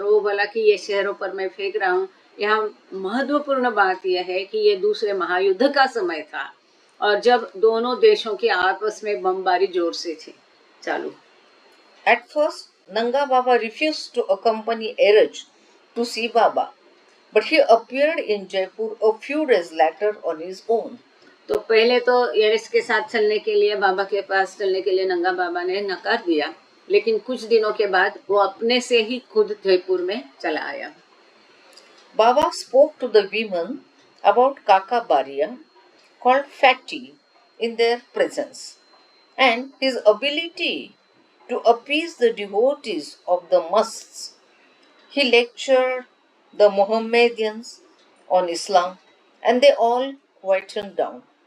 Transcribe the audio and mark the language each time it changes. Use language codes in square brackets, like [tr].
[hi] और वो बोला कि ये शहरों पर मैं फेंक रहा हूँ। यहाँ महत्वपूर्ण बात यह है कि ये दूसरे महायुद्ध का समय था और जब दोनों देशों की आपस में बमबारी जोर से थी चालू। [en] At first, Nanga Baba refused to accompany Erech to see Baba, but he appeared in Jaipur a few days later on his own. [hi] तो पहले तो एरिस के साथ चलने के लिए, बाबा के पास चलने के लिए नंगा बाबा ने नकार दिया, लेकिन कुछ दिनों के बाद वो अपने से ही खुद जयपुर में चला आया। [en] Baba spoke to the women about Kaka Baria, called Fatty, in their presence, and his ability to appease the devotees of the musts. He lectured the Mohammedans on Islam, and they all quietened down.